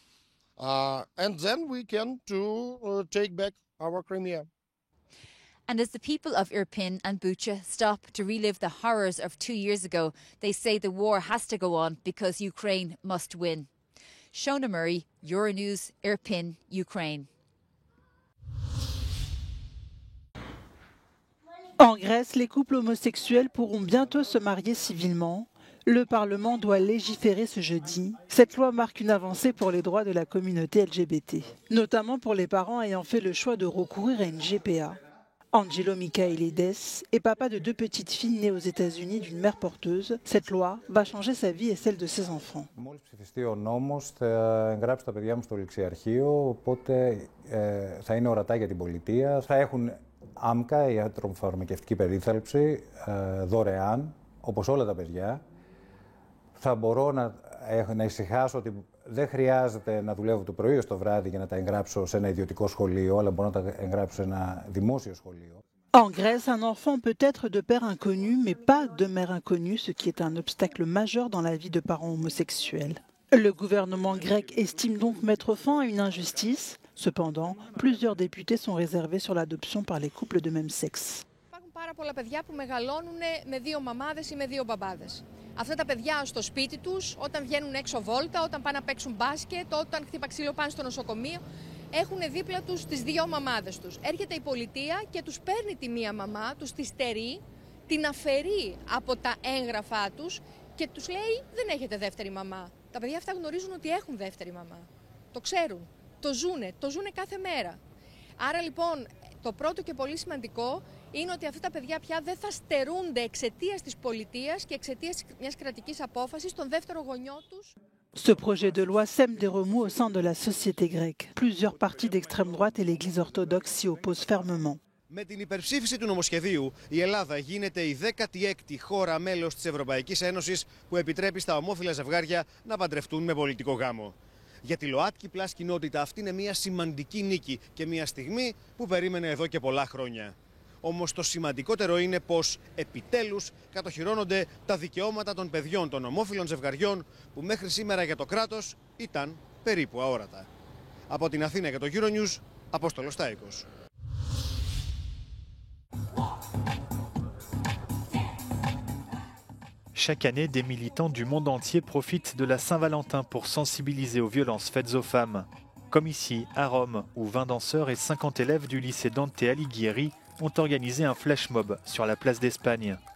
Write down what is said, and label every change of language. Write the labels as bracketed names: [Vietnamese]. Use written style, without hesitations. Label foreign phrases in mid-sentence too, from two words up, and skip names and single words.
[English] And then we can take back our Crimea. And as the people of Irpin and Bucha stop to relive the horrors of 2 years ago, they say the war has to go on because Ukraine must win. Shona Murray, Euronews, Irpin, Ukraine. [French] En Grèce, les couples homosexuels pourront bientôt se marier civilement. Le Parlement doit légiférer ce jeudi. Cette loi marque une avancée pour les droits de la communauté LGBT, notamment pour les parents ayant fait le choix de recourir à une GPA. Angelo Michaelides est papa de 2 petites filles nées aux États-Unis d'une mère porteuse. Cette loi va changer sa vie et celle de ses enfants. [Greek] Μόλις ψηφιστεί ο νόμος, θα εγγράψω τα παιδιά μου στο ληξιαρχείο, οπότε θα είναι ορατά για την πολιτεία. Θα έχουν άμκα, ιατροφαρμακευτική περίθαλψη, δωρεάν, όπως όλα τα παιδιά. Θα μπορώ να ησυχάσω ότι δεν χρειάζεται να δουλεύω το πρωί ως το βράδυ για να τα εγγράψω σε ένα ιδιωτικό σχολείο, αλλά μπορώ να τα εγγράψω σε ένα δημόσιο σχολείο. [French] En Grèce, un enfant peut être de père inconnu, mais pas de mère inconnue, ce qui est un obstacle majeur dans la vie de parents homosexuels. Le gouvernement grec estime donc mettre fin à une injustice. Cependant, plusieurs députés sont réservés sur l'adoption par les couples de même sexe. [Greek] Πάρα πολλά παιδιά που μεγαλώνουν με 2 μαμάδες ή με 2 μπαμπάδες. Αυτά τα παιδιά στο σπίτι τους, όταν βγαίνουν έξω βόλτα, όταν πάνε να παίξουν μπάσκετ, όταν χτύπα ξύλο πάνε στο νοσοκομείο, έχουν δίπλα τους τις 2 μαμάδες τους. Έρχεται η πολιτεία και τους παίρνει τη μία μαμά, τους τη στερεί, την αφαιρεί από τα έγγραφά τους και τους λέει δεν έχετε δεύτερη μαμά. Τα παιδιά αυτά γνωρίζουν ότι έχουν δεύτερη μαμά. Το ξέρουν. το ζούνε κάθε μέρα. Άρα λοιπόν το πρώτο και πολύ σημαντικό είναι ότι αυτά τα παιδιά πια δεν θα στερούνται εξαιτίας της πολιτείας και εξαιτίας μιας κρατικής απόφασης τον δεύτερο γονιό τους. [French] Ce projet de loi sème des remous au sein de la société grecque. Plusieurs partis d'extrême droite et l'Église orthodoxe s'y opposent fermement. [Greek] Με την υπερψήφιση του νομοσχεδίου, η Ελλάδα γίνεται η 16η χώρα μέλος της Ευρωπαϊκής Ένωσης που επιτρέπει στα ομόφυλα ζευγάρια να παντρευτούν με πολιτικό γάμο. Για τη ΛΟΑΤΚΙ Πλάς κοινότητα αυτή είναι μια σημαντική νίκη και μια στιγμή που περίμενε εδώ και πολλά χρόνια. Όμως το σημαντικότερο είναι πως επιτέλους κατοχυρώνονται τα δικαιώματα των παιδιών των ομόφυλων ζευγαριών που μέχρι σήμερα για το κράτος ήταν περίπου αόρατα. Από την Αθήνα για το Euronews, Απόστολος Τάικος. [French] Chaque année, des militants du monde entier profitent de la Saint-Valentin pour sensibiliser aux violences faites aux femmes. Comme ici, à Rome, où 20 danseurs et 50 élèves du lycée Dante Alighieri ont organisé un flash mob sur la place d'Espagne.